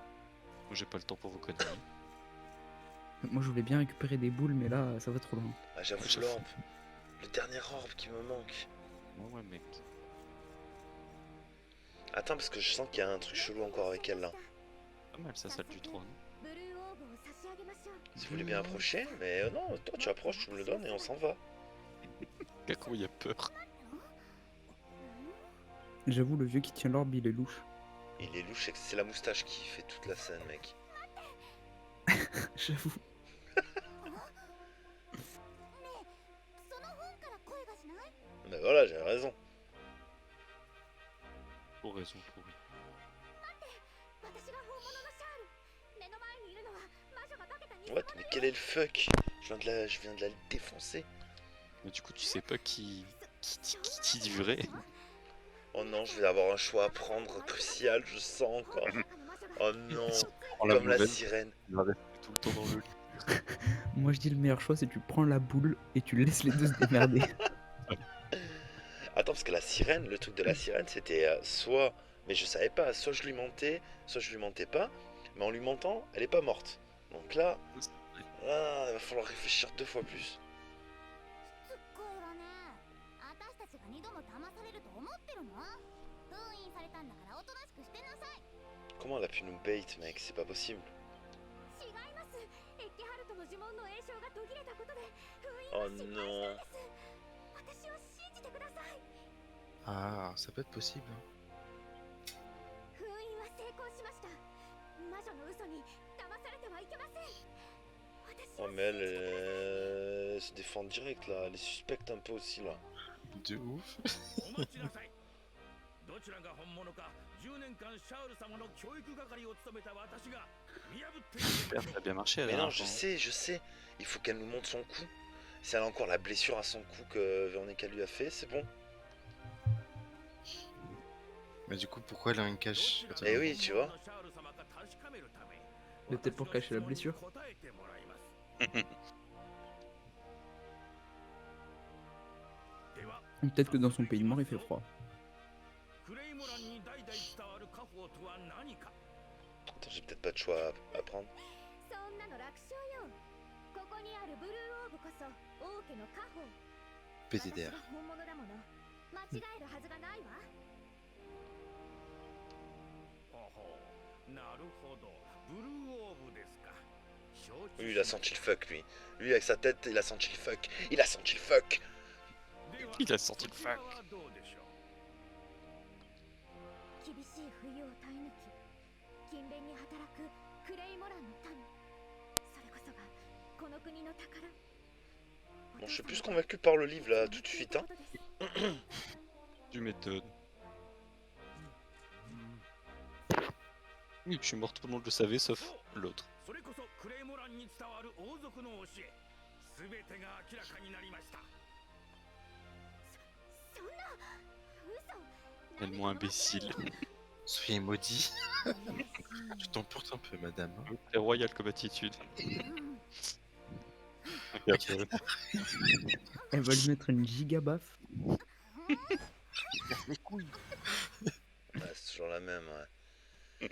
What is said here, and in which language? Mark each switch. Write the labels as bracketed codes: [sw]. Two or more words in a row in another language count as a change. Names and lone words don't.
[fr] Moi, j'ai pas le temps pour vos conneries. Moi, je voulais bien récupérer des boules, mais là, ça va trop loin. Ah j'avoue Ouais, l'orbe. Le dernier orbe qui me manque. Ouais, mec. Attends parce que je sens qu'il y a un truc chelou encore avec elle là. Pas mal, ça, salle du trône. [ja] ブルーオーブを差し上げましょう [fr] Si vous voulez bien approcher, mais non, toi tu approches, tu me le donnes et on s'en va. Kako, il a peur. J'avoue, le vieux qui tient l'orbe, il est louche. Il est louche, c'est la moustache qui fait toute la scène mec. J'avoue. [ja] その本から声がしない [fr] Mais voilà, j'ai raison. Pour raison, pourri. [ja] 私が本物のシャール目の前にいるのは魔女が化けた偽 What? 物 [fr] Mais [ja] よ [fr] quel est le fuck? Je viens de la défoncer. Mais du coup, tu sais pas qui qui dit vrai. Oh non, je vais avoir un choix à prendre crucial, je sens encore. Oh non, Prends la comme la boulette, sirène. il va rester tout le temps dans le lit. Moi je dis le meilleur choix c'est tu prends la boule et tu laisses les deux se démerder. Attends, parce que la sirène, le truc de la sirène, c'était soit, mais je savais pas, soit je lui mentais, soit je lui mentais pas, mais en lui mentant, elle est pas morte. Donc là, il va falloir réfléchir 2 fois plus. [ja] しつこいわね。私たちが2度も騙されると思ってるの？封印されたんだからおとなしくしてなさい。 [fr] Comment elle a pu nous bait, mec? C'est pas possible. [ja] 違います。エッケハルトの呪文の詠唱が途切れたことで封印 [fr] Oh [ja] が失敗したん [fr] non. [ja] です。私を信じてください。 [fr] Ah, ça peut être possible. Hein. [ja] 封印は成功しました。魔女の嘘に騙されてはいけません。私 [fr] Oh [ja] を [fr] mais elle se défend direct là, elle est suspecte un peu aussi là. De ouf. [ja] お待ちなさい。どちらが本物か10年間シャウル様の教育係を務めた私が見破ってみせましょ [fr] Ça a bien marché, Mais là. non, je sais, il faut qu'elle nous montre son coup. Si elle a encore la blessure à son cou que Véronica lui a fait, c'est bon. Mais du coup, pourquoi elle a un cache? [ja] う。 [fr] Eh oui, tu vois. [ja] シャウル様か確かめるため [fr] Peut-être pour cacher la blessure. [ja] 私の質問に答えてもらいますでは [fr] Peut-être que dans son pays mort il fait froid. [ja] クレイモランに代々伝わる家宝とは何か [fr] Attends, j'ai peut-être pas de choix à prendre. [ja] そんなの楽勝よ。ここにあるブルーオーブこそ王家の家宝。 [fr] PTDR. [ja] 私が本物だもの。間違えるはずがないわ。ほほうなるほどブルーオーブですか承知 [fr] Lui, il a senti le fuck, lui. Lui, avec sa tête, il a senti le fuck. Il a senti le fuck. [ja] では [fr] Il a sorti le [ja] こちら [fr] fac. [ja] はどうでしょう厳しい冬を耐え抜き、勤勉に働くクレイモランの民。それこそがこの国の宝。 [fr] Bon, je suis plus convaincu par le livre là, tout de suite. Hein. Tu m'étonnes. Oui, je suis mort, tout le monde le savait, sauf l'autre. [ja] それこそクレイモランに伝わる王族の教えすべてが明らかになりましたそんな嘘。 [fr] Tellement imbécile. Soyez maudits. Tu t'emportes un peu, madame. Hein. C'est royal comme attitude. Elle va lui mettre une giga baffe. Ouais, c'est toujours la même, ouais.